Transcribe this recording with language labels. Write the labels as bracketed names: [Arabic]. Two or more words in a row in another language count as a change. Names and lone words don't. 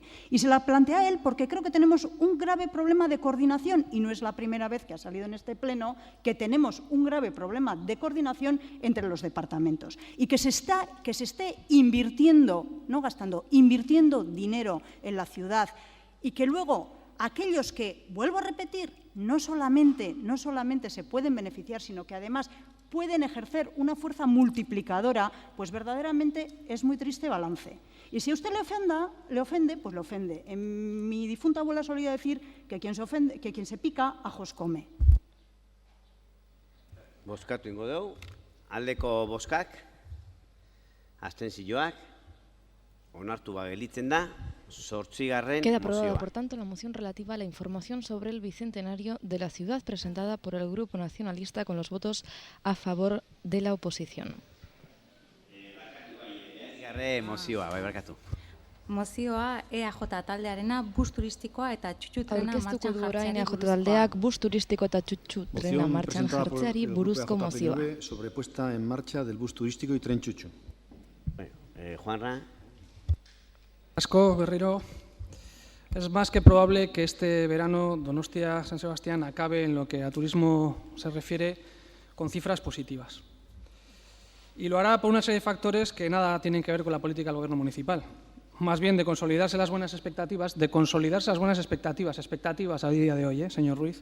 [Spanish] Y se la plantea a él porque creo que tenemos un grave problema de coordinación, y no es la primera vez que ha salido en este pleno que tenemos un grave problema de coordinación entre los departamentos y que se esté invirtiendo, no gastando, invirtiendo dinero en la ciudad, y que luego aquellos que, vuelvo a repetir, no solamente se pueden beneficiar, sino que además pueden ejercer una fuerza multiplicadora, pues verdaderamente es muy triste balance. Y si a usted le ofende, pues le ofende. En mi difunta abuela solía decir que quien se pica, ajos come. [Basque] Bozkatu ingo dugu, aldeko bozkak, abstentzioak, onartu bagelitzen da, 8. [Spanish] Queda aprobada, [Basque] mozioa. [Spanish] por tanto, la moción relativa a la información sobre el bicentenario de la ciudad presentada por el Grupo Nacionalista con los votos a favor de la oposición. [Basque] Mozioa, bai, barkatu. Mozioa EAJ taldearena bus turistikoa eta txutxu trena martxan Aurkeztuko du orain jartzeari EAJ buruzkoa. taldeak bus turistiko eta txutxu trena [Spanish] Moción [Basque] martxan [Spanish] presentada por [Basque] jartzeari [Spanish] el grupo [Basque] buruzko EAJ mozioa. [Spanish] PNV sobre puesta en marcha del bus turístico y tren chuchu. Bueno, Juanra. [Basque] Asko, berriro. [Spanish] Es más que probable que este verano Donostia-San Sebastián acabe en lo que a turismo se refiere con cifras positivas. Y lo hará por una serie de factores que nada tienen que ver con la política del Gobierno municipal. Más bien de consolidarse las buenas expectativas, expectativas a día de hoy, señor Ruiz.